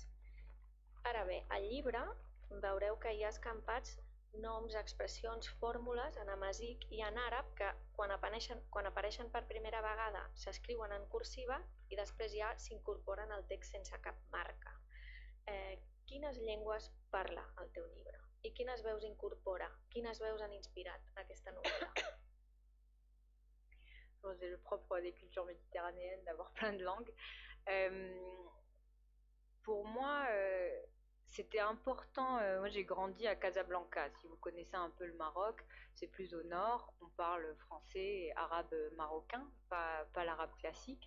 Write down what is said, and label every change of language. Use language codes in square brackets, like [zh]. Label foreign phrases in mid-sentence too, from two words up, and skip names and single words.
[ca] Ara bé, al llibre veureu que hi ha escampats noms, expressions, fórmules en amazic i en àrab que quan apareixen per primera vegada s'escriuen en cursiva i després ja s'incorporen al text sense cap marca. Quines llengües parla el teu llibre? I quines veus incorpora? Quines veus han inspirat aquesta novel·la? [fr] C'est le propre des cultures méditerranéennes d'avoir plein de langues. Pour moi, c'était important. Moi, j'ai grandi à Casablanca. Si vous connaissez un peu le Maroc, c'est plus au nord. On parle français et arabe marocain, pas l'arabe classique.